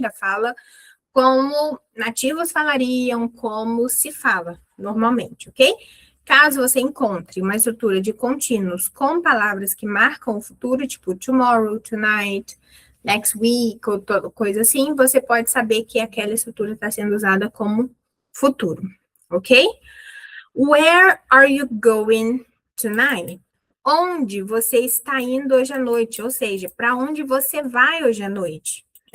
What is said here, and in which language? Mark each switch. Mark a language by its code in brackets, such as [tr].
[pt] Da fala como nativos falariam, como se fala normalmente, ok? Caso você encontre uma estrutura de contínuos com palavras que marcam o futuro, tipo tomorrow, tonight, next week, ou coisa assim, você pode saber que aquela estrutura está sendo usada como futuro, ok? [en] Where are you going tonight? [pt] Onde você está indo hoje à noite? Ou seja, para onde você vai hoje à noite?